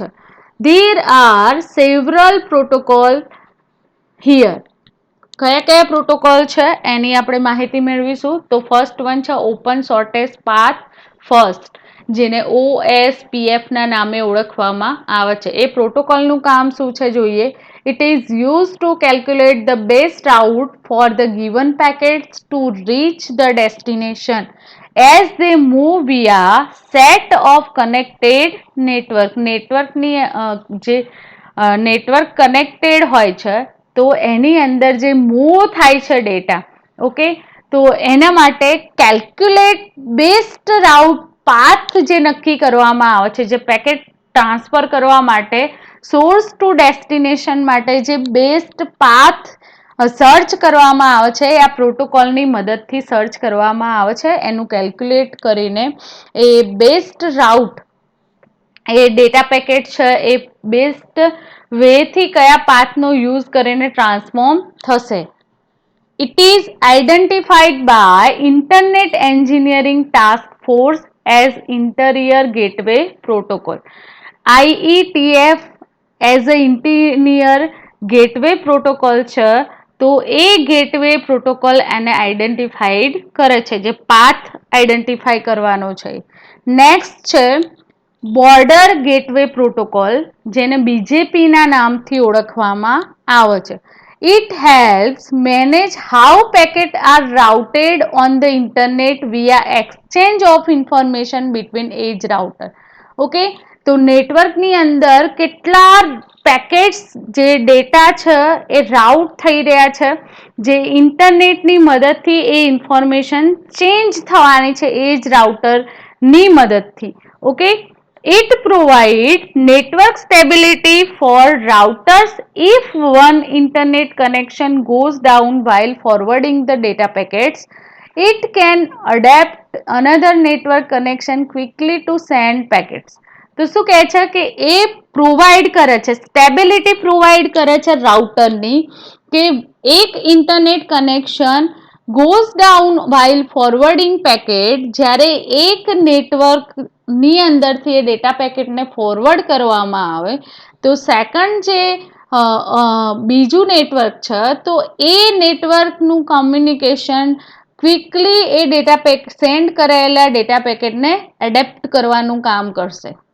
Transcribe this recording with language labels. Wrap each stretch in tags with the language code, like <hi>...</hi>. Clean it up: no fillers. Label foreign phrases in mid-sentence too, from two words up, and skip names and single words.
<en>There are several protocol here.</en> <gu>કયા કયા પ્રોટોકોલ છે એની આપણે માહિતી મેળવીશું. તો</gu> <en>first one</en> <gu>છે ઓપન શોર્ટેસ્ટ પાથ ફર્સ્ટ, જેને OSPF ના નામે ઓળખવામાં આવે છે. એ પ્રોટોકોલનું કામ શું છે જોઈએ.</gu> <en>It is used to calculate the best route for the given packets to reach the destination as they move via set of connected network.</en> <gu>નેટવર્કની જે</gu> <en>network connected</en> <gu>હોય છે તો એની અંદર જે મૂવ થાય છે ડેટા, ઓકે, તો એના માટે</gu> <en>calculate best route path</en> <gu>જે નક્કી કરવામાં આવે છે, જે</gu> <en>packet transfer</en> <gu>કરવા માટે</gu> <en>source to destination</en> <gu>માટે જે</gu> <en>best path search</en> <gu>કરવામાં આવે છે, આ પ્રોટોકોલની મદદથી સર્ચ કરવામાં આવે છે. એનું કેલ્ક્યુલેટ કરીને એ</gu> <en>best route,</en> <gu>એ</gu> <en>data packet</en> <gu>છે એ બેસ્ટ વેથી કયા પાથનો યુઝ કરીને ટ્રાન્સફોર્મ થશે.</gu> <en>It is identified by Internet Engineering Task Force as Interior Gateway Protocol. IETF as a Interior Gateway Protocol</en> <gu>છે, તો એ</gu> <en>gateway protocol</en> <gu>એને આઈડેન્ટિફાઈડ કરે છે, જે પાથ આઈડેન્ટિફાઈ કરવાનો છે. નેક્સ્ટ છે બોર્ડર ગેટવે પ્રોટોકોલ, જેને BGP ના નામથી ઓળખવામાં આવે છે.</gu> <en>It helps manage how packets are routed on the internet via exchange of information between edge router.</en> <gu>ઓકે, તો નેટવર્કની અંદર કેટલા પેકેટ્સ જે ડેટા છે એ રાઉટ થઈ રહ્યા છે, જે ઇન્ટરનેટની મદદથી એ ઇન્ફોર્મેશન ચેન્જ થવાની છે એજ રાઉટરની મદદથી. ઓકે,</gu> <en>it provides network stability for routers if one internet connection goes down while forwarding the data packets. It can adapt another network connection quickly to send packets.</en> <gu>તો શું કહે છે કે એ પ્રોવાઈડ કરે છે,</gu> <en>stability provide</en> <gu>કરે છે રાઉટરની, કે એક</gu> <en>internet connection goes down while forwarding packet,</en> <gu>જ્યારે એક નેટવર્કની અંદરથી એ ડેટા પેકેટને ફોરવર્ડ કરવામાં આવે તો સેકન્ડ જે બીજું નેટવર્ક છે તો એ નેટવર્કનું કમ્યુનિકેશન ક્વિકલી એ</gu> <en>data send</en> <gu>કરાયેલા ડેટા પેકેટને એડેપ્ટ કરવાનું કામ કરશે.</gu>